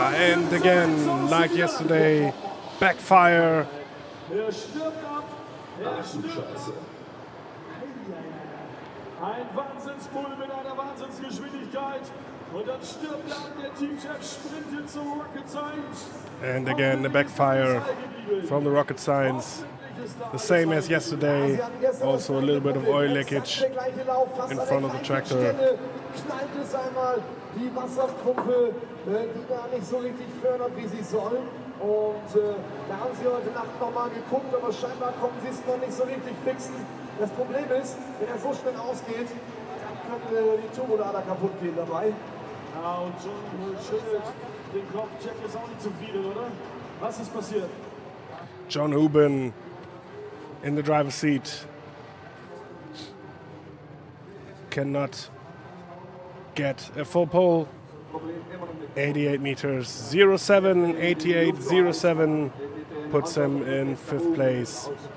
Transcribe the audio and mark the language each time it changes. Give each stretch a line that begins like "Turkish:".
English: And again, like yesterday, backfire.
German: Er stirbt ab. Er stirbt. Ein Wahnsinnsbull mit einer Wahnsinnsgeschwindigkeit. Und dann stirbt dann der Teamchef, sprintet zum Rocket Science.
English: And again, the backfire from the Rocket Science. The same as yesterday. Also a little bit of oil leakage in front of the tractor.
German: Knallt es einmal die Wasserpumpe, die gar nicht so richtig fördert, wie sie soll. Und da haben sie heute Nacht nochmal geguckt, aber scheinbar konnten sie es noch nicht so richtig fixen. Das Problem ist, wenn er so schnell ausgeht, dann können die Turbolader kaputt gehen dabei. Ja, und John schüttelt den Kopf. Jack ist auch nicht zufrieden, oder? Was ist passiert?
English: John Huben in the driver's seat. Cannot get a full pole. 88 meters, 07, 88, 07 puts him in 5th place.